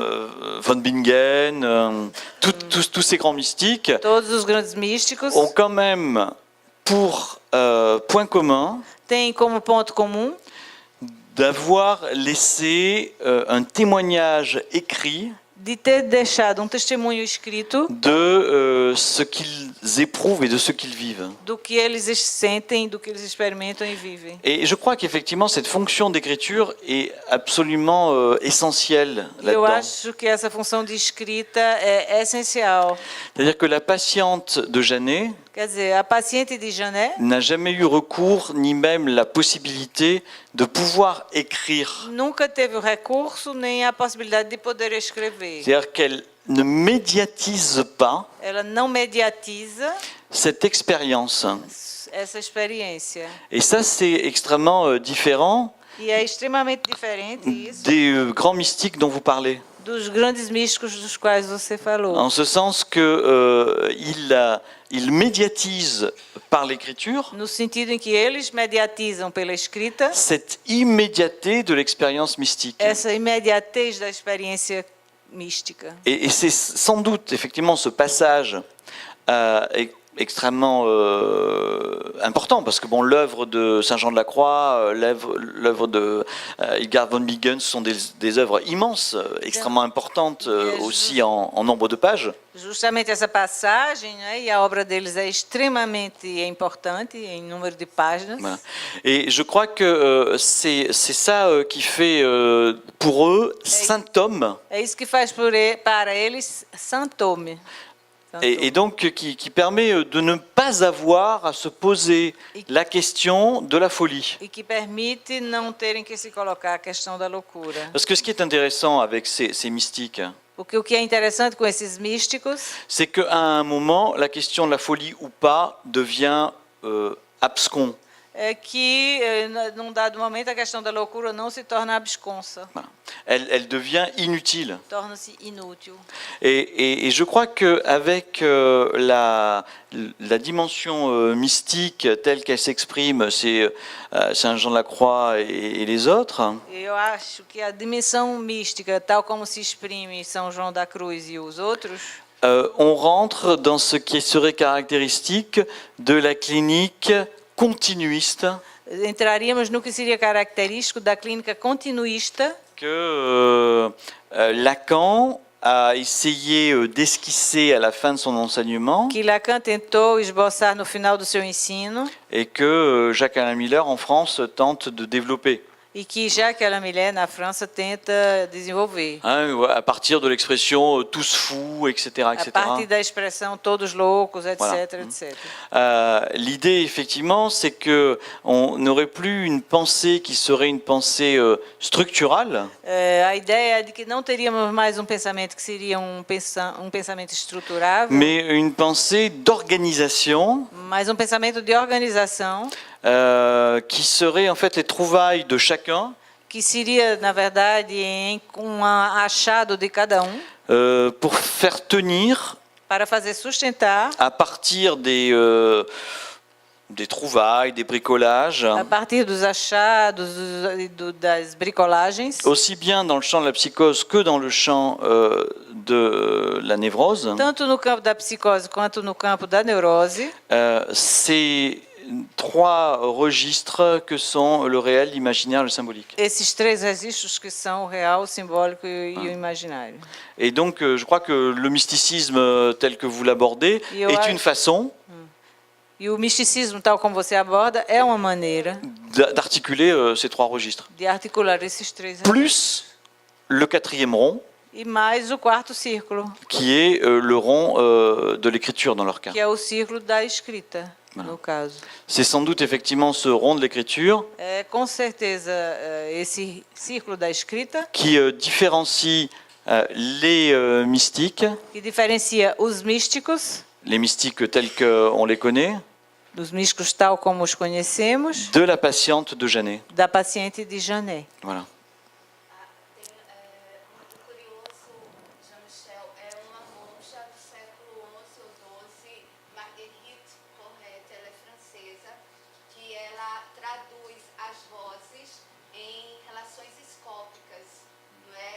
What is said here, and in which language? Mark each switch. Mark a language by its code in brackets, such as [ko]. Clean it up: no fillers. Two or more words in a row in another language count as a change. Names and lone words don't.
[fr] von Bingen, tous ces grands mystiques [pt] todos os grandes místicos [fr] ont quand même pour point commun [pt] têm como ponto comum [fr] d'avoir laissé un témoignage écrit [pt] de ter deixado testemunho escrito [fr] de ce qu'ils éprouvent et de ce qu'ils vivent. [pt] do que eles sentem, do que eles experimentam e vivem. [fr] Et je crois qu'effectivement, cette fonction d'écriture est absolument essentielle [pt] Eu [fr] là-dedans. [pt] acho que essa função de escrita é essencial. [fr] C'est-à-dire que la patiente de Janet [pt] Quer dizer, a paciente de Janet [fr] n'a jamais eu recours, ni même la possibilité de pouvoir écrire. [pt] nunca teve o recurso nem a possibilidade de poder escrever. [fr] C'est-à-dire qu'elle ne médiatise pas [pt] Ela não mediatiza [fr] cette expérience. [pt] essa experiência. [fr] Et ça, c'est extrêmement différent [pt] E é extremamente diferente isso [fr] des grands mystiques dont vous parlez. [pt] dos grandes místicos dos quais você falou. [fr] En ce sens que il médiatise par l'écriture [pt] No sentido em que eles mediatizam pela escrita [fr] cette immédiateté de l'expérience mystique. [pt] essa imediatez da experiência mística. [fr] Et c'est sans doute effectivement ce passage extrêmement important, parce que bon, l'œuvre de Saint Jean de la Croix, l'œuvre de Hildegard von Bingen sont des œuvres immenses, extrêmement importantes aussi en nombre de pages. [pt] Justamente essa passagem, né, e a obra deles é extremamente importante em número de páginas. [fr] Voilà. Et je crois que c'est ça qui fait pour eux Saint Tome. [pt] É isso que faz para eles Santo Tome. [fr] Et donc qui permet de ne pas avoir à se poser la question de la folie. [pt] E que permite não terem que se colocar a questão da loucura. [fr] Parce que ce qui est intéressant avec ces mystiques, [pt] Porque o que é interessante com esses místicos [fr] c'est qu'à un moment, la question de la folie ou pas devient abscon. [pt] é que, num dado momento, a questão da loucura não se torna absconsa, [fr] Voilà. Elle devient inutile. [pt] torna-se inútil. [fr] Et je crois qu'avec la dimension mystique telle qu'elle s'exprime, c'est Saint Jean de la Croix et les autres, [pt] Eu acho que a dimensão mística, tal como se exprime São João da Cruz e os outros, [fr] on rentre dans ce qui serait caractéristique de la clinique continuiste [pt] entraríamos no que seria característico da clínica continuista [fr] que Lacan a essayé d'esquisser à la fin de son enseignement [pt] que Lacan tentou esboçar no final do seu ensino [fr] et que Jacques-Alain Miller en France tente de développer. [pt] e que Jacques-Alain Miller, na França, tenta desenvolver. [fr] Hein, à partir de l'expression tous fous, etc. [pt] A partir da expressão todos loucos, etc., [fr] Voilà. [pt] etc. [fr] L'idée, effectivement, c'est qu'on n'aurait plus une pensée qui serait une pensée structurale, [pt] A ideia é de que não teríamos mais pensamento que seria pensamento estruturável, [fr] mais une pensée d'organisation [pt] mas pensamento de organização [fr] qui serait en fait les trouvailles de chacun [pt] que seria, na verdade, achado de cada [fr] pour faire tenir [pt] para fazer sustentar, [fr] à partir des trouvailles, des bricolages, [pt] a partir dos achados, das bricolagens, [fr] aussi bien dans le champ de la psychose que dans le champ de la névrose, [pt] tanto no campo da psicose quanto no campo da neurose, [fr] ces trois registres que sont le réel, l'imaginaire, le symbolique. [pt] esses três registros que são o real, o simbólico e o imaginário. [fr] Et donc, je crois que le mysticisme tel que vous l'abordez est une façon [pt] E o misticismo, tal como você aborda, é uma maneira [fr] d'articuler ces trois registres. [pt] de articular esses três registros. [fr] Plus le quatrième rond, [pt] E mais o quarto círculo, [fr] qui est le rond de l'écriture dans leur cas. [pt] que é o círculo da escrita, no caso. [fr] C'est sans doute effectivement ce rond de l'écriture [pt] É com certeza esse círculo da escrita [fr] qui différencie les mystiques, [pt] que diferencia os místicos, [fr] les mystiques tels qu'on les connaît, [pt] dos místicos tal como os conhecemos, [fr] de la patiente de Janet. [pt] da paciente de Janet. [fr] Voilà. [pt] Curioso, Jean-Michel, é uma monja do século XI ou XII, Marguerite Porret, ela é francesa, que ela traduz as vozes em relações escópicas, não é?